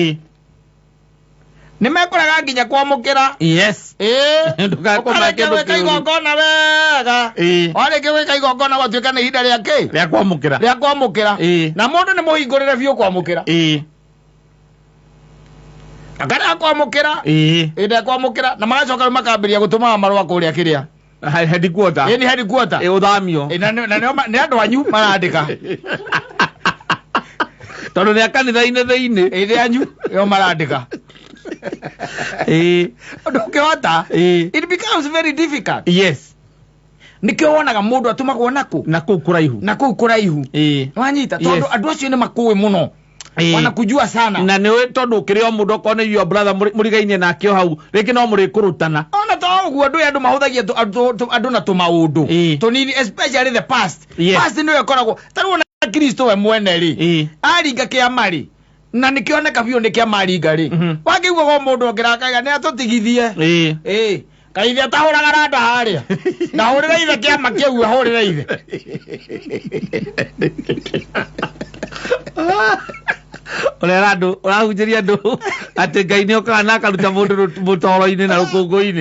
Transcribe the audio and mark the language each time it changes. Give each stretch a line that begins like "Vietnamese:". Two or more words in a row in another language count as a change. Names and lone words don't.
Kikuyu: nimekoraga nginya kwamũkĩra ndugakomake gwĩka igongona wega warĩkia gwĩka igongona gwatuĩka nĩ ihinda rĩake rĩa kwamũkĩra na mũndũ nĩ mũhingũrĩre biũ kwamũkĩra akara kwamũkĩra ĩndĩ kwamũkĩra na magacoka makambĩrĩria gũtũmaga marũa kũrĩa kĩrĩa headquarter ni headquarter uthamio na nĩ andũ anyu marandĩka tondu nĩ akanitha-inĩ thĩinĩ ĩrĩ anyu yo marandĩka ndũngĩhota
English: it becomes very difficult
Kikuyu: yes nikio wonaga mũndũ atũmagwo na kũu kũraihu wanyita tondu andũ acio nĩ makũĩ mũno
Swahili: wanakujua sana
Kikuyu: na nĩ tondu ũkĩrĩ o mũndũ okorwo nĩ
English: your brother
Kikuyu: mũrigainie nake o hau rĩngĩ no mũrĩkũrũtana ona to ũguo andũ mahũthagia andũ na tũmaũndũ tũnini
English: especially the past
Kikuyu: nĩyo ĩkoragwo tarĩu na Kristo we mwene rĩ aringa kĩama rĩ na nĩkĩoneka biũ nĩ kĩama ringa rĩ wakĩiguaga mũndũ ongĩrakaga nĩ atũtigithie kaithe atahũraga randa harĩa ndahũrĩra ithe kĩama kĩu ahũrĩra ithe urera andu urahunjiria andu ati Ngai ni okaga na akaruta mundu mutoro-ini na rukungu-ini